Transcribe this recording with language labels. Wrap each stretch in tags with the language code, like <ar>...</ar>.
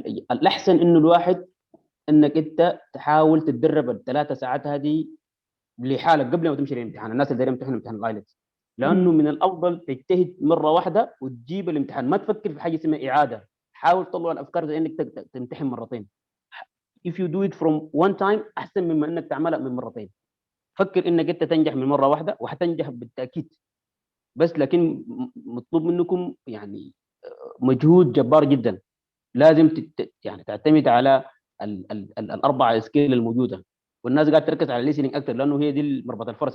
<ar>الأحسن إنه الواحد إنك أنت تحاول تتدرب ال3 ساعات هذه لحالك قبل ما تمشي للامتحان. الناس اللي دايرين يمتحنوا امتحان الآيلتس، لأنه من الأفضل تجتهد مرة واحدة وتجيب الامتحان، ما تفكر في حاجة اسمها إعادة. حاول تطلع الأفكار زي إنك تمتحن مرتين.</ar> <en>If you do it from one time</en> <ar>أحسن مما إنك تعملها من مرتين. فكر إنك أنت تنجح من مرة واحدة وحتنجح بالتأكيد، بس لكن مطلوب منكم يعني مجهود جبار جدا. لازم يعني تعتمد على ال4 سكيل الموجودة، والناس قاعد تركز على الليسننج اكثر لانه هي دي مربط الفرس.</ar>